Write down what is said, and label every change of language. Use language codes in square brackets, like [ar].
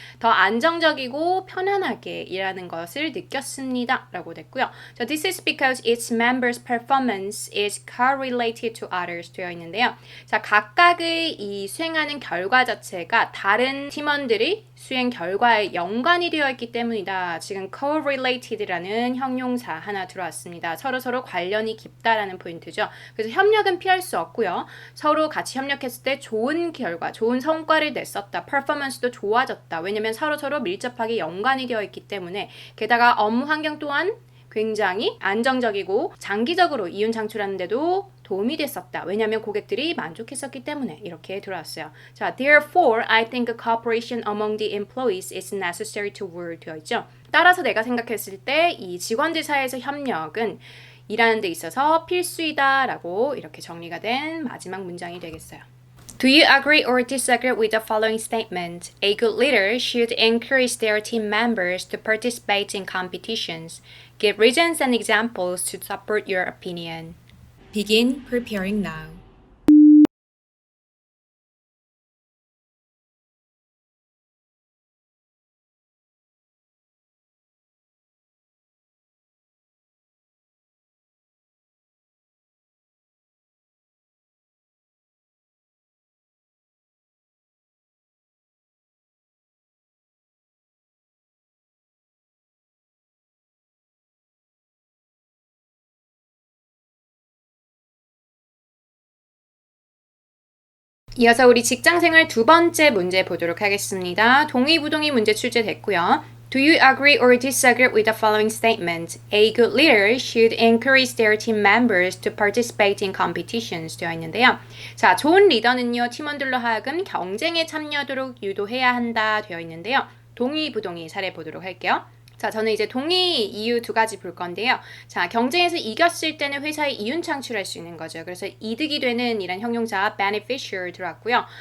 [ko] 더 안정적이고 편안하게 일하는 것을 느꼈습니다. 라고 됐고요. [en] 자, this is because it's members' performance is correlated to others [ko] 되어 있는데요. 자, 각각의 이 수행하는 결과 자체가 다른 팀원들이 수행 결과에 연관이 되어 있기 때문이다. 지금 correlated라는 형용사 하나 들어왔습니다. 서로 관련이 깊다라는 포인트죠. 그래서 협력은 피할 수 없고요. 서로 같이 협력했을 때 좋은 결과, 좋은 성과를 냈었다. 퍼포먼스도 좋아졌다. 왜냐면 서로 밀접하게 연관이 되어 있기 때문에, 게다가 업무 환경 또한 굉장히 안정적이고 장기적으로 이윤 창출하는 데도 도움이 됐었다. 왜냐하면 고객들이 만족했었기 때문에 이렇게 들어왔어요. [en] 자, therefore, I think a cooperation among the employees is necessary to work [ko] 되어 있죠. 따라서 내가 생각했을 때 이 직원들 사이에서 협력은 일하는 데 있어서 필수이다 라고 이렇게 정리가 된 마지막 문장이 되겠어요. [en] Do you agree or disagree with the following statement? A good leader should encourage their team members to participate in competitions. Give reasons and examples to support your opinion. Begin preparing now. [ko] 이어서 우리 직장생활 두 번째 문제 보도록 하겠습니다. 동의부동의 문제 출제됐고요. [en] Do you agree or disagree with the following statement? A good leader should encourage their team members to participate in competitions [ko] 되어 있는데요. 자, 좋은 리더는요, 팀원들로 하여금 경쟁에 참여하도록 유도해야 한다 되어 있는데요. 동의부동의 사례 보도록 할게요. 자, 저는 이제 동의 이유 두 가지 볼 건데요. 자, 경쟁에서 이겼을 때는 회사에 이윤 창출할 수 있는 거죠. 그래서 이득이 되는 이란 형용사 beneficial 들어왔고요.